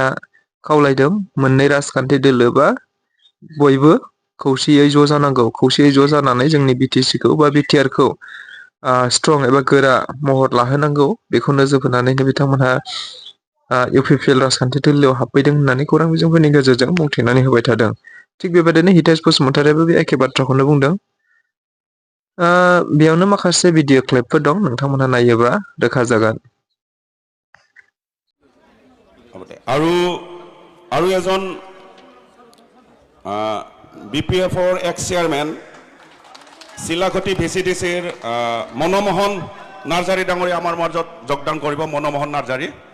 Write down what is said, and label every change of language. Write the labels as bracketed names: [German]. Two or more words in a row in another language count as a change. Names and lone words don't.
[Bodo] खावलायदों मोननै राजखान्थि दोलो बा बयबो खौसेयै ज' जानांगौ खौसेयै ज' जानानै जोंनि बिटिसिखौ बा बिटिआरखौ स्ट्रं एबा गोरा महर लाहोनांगौ बेखौ नोजोर होनानैनो बिथांमोनहा UPPL राजखान्थि दोलोआव हाबफैदों होननानै खौरां बिजोंफोरनि गेजेरजों बुंथिनानै होबाय थादों थिग बेबायदिनो हितेश बसुमतारीयाबो बे एखे बाथ्राखौनो बुंदों बेयावनो माखासे [English] video clipफोर [Bodo] दं नोंथांमोनहा नायोब्ला रोखा जागोन [Assamese] আৰু এজন বিপিএফৰ [English] ex chairman [Assamese] চিলাকটি ভিচিডিচিৰ মনমোহন নাৰ্জাৰী ডাঙৰীয়া আমাৰ মাজত যোগদান কৰিব মনমোহন নাৰ্জাৰী